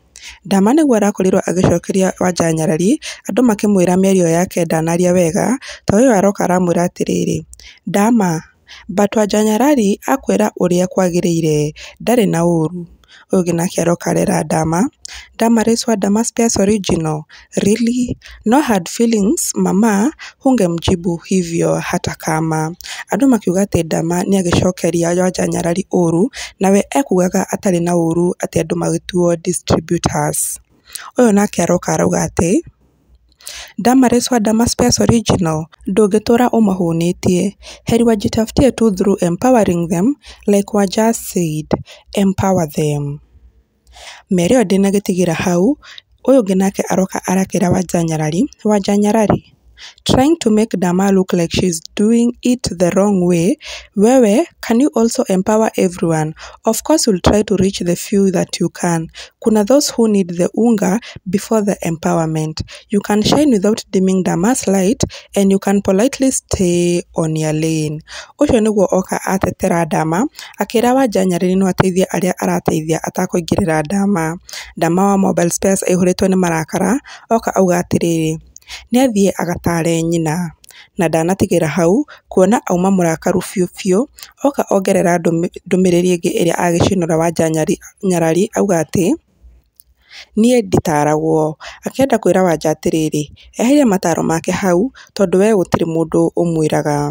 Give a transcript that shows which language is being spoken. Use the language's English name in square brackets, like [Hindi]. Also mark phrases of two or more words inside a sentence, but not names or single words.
[Kikuyu] Dama nĩguo arakorirwo agĩcokeria Wanja Nyarari, andũ makĩmwĩra mĩario yake ndanaria wega, ta ũyũ aroka aramwĩra atĩrĩrĩ, Dama, but Wanja Nyarari akwĩra ũrĩa kwagĩrĩire, ndarĩ na ũru. Ũyũ ũngĩ nake aroka arera Dama, Dama Reswa Dama Spears Original, really? [English] No hard feelings, [Swahili] mama, hungemjibu hivyo hata kama. [Kikuyu] Andũ makiuga atĩ Dama nĩagĩcokeria Wanja Nyarari ũru, nawe ekugaga atarĩ na ũru atĩ andũ magĩtuo distributors. Ũyũ nake aroka arauga atĩ, Dama Reswa Dama Spears Original, ndũngĩtũra ũmahũnĩtie, [Swahili] heri wajitafutie tu [English] through empowering them, like Wanja said, empower them. [Kikuyu] Mĩario ndĩnagĩtigĩra hau, ũyũ ũngĩ nake aroka arakĩra Wanja Nyarari, Wanja Nyarari, [English] trying to make Dama look like she's doing it the wrong way. Wewe, can you also empower everyone? Of course you'll try to reach the few that you can. Kuna those who need the unga before the empowerment. You can shine without dimming Dama's light, and you can politely stay on your lane. [Kikuyu] Ũcio nĩguo oka atetera Dama, akĩra Wanja Nyarari no ateithie arĩa arateithia atakũingĩrĩra Dama. Dama wa Mobile Spares aihũrĩtwo nĩ marakara, oka auga atĩrĩrĩ, nĩathiĩ agatare nyina, na ndanatigĩra hau, kuona auma mũrakaru biũ biũ, oka ongerera ndũmĩrĩri ĩngĩ ĩrĩa agĩcinũra Wanja Nyarari auga atĩ, niĩ nditaragwo, akĩenda kwĩra Wanja atĩrĩrĩ, eheria mataro make hau, tondũ we gũtirĩ mũndũ ũmwĩraga.